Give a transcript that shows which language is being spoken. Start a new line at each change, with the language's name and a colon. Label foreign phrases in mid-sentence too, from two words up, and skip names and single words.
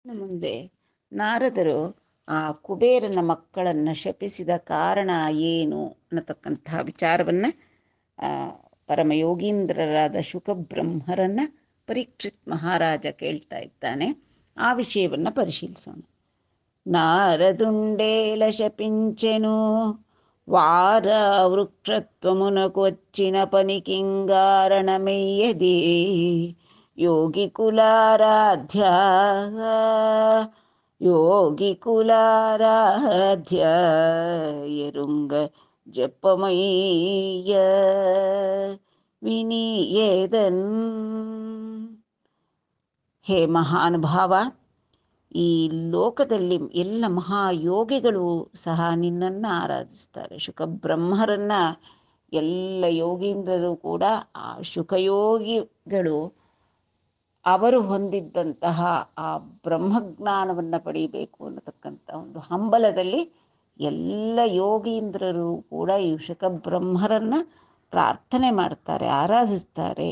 Kannada: ಮುಂದೆ ನಾರದರು ಆ ಕುಬೇರನ ಮಕ್ಕಳನ್ನು ಶಪಿಸಿದ ಕಾರಣ ಏನು ಅನ್ನತಕ್ಕಂತಹ ವಿಚಾರವನ್ನು ಪರಮಯೋಗೀಂದ್ರರಾದ ಶುಕಬ್ರಹ್ಮರನ್ನು ಪರೀಕ್ಷಿತ್ ಮಹಾರಾಜ ಕೇಳ್ತಾ ಇದ್ದಾನೆ. ಆ ವಿಷಯವನ್ನು ಪರಿಶೀಲಿಸೋಣ.
Telugu: నారదుండేల శపించెను వార వృక్షత్వమునకు వచ్చిన పనికింగారణమెయ్యది యోగికులారాధ్య ఎరుంగ జపమయ్య ವಿನಿಯೇದನ್.
Kannada: ಹೇ ಮಹಾನುಭಾವ, ಈ ಲೋಕದಲ್ಲಿ ಎಲ್ಲ ಮಹಾಯೋಗಿಗಳು ಸಹ ನಿನ್ನನ್ನು ಆರಾಧಿಸ್ತಾರೆ. ಶುಕಬ್ರಹ್ಮರನ್ನು ಎಲ್ಲ ಯೋಗೀಂದ್ರರು ಕೂಡ ಆ ಶುಕಯೋಗಿಗಳು ಅವರು ಹೊಂದಿದ್ದಂತಹ ಆ ಬ್ರಹ್ಮಜ್ಞಾನವನ್ನು ಪಡೀಬೇಕು ಅನ್ನತಕ್ಕಂಥ ಒಂದು ಹಂಬಲದಲ್ಲಿ ಎಲ್ಲ ಯೋಗೀಂದ್ರರು ಕೂಡ ಈ ಶುಕಬ್ರಹ್ಮರನ್ನು ಪ್ರಾರ್ಥನೆ ಮಾಡ್ತಾರೆ, ಆರಾಧಿಸ್ತಾರೆ.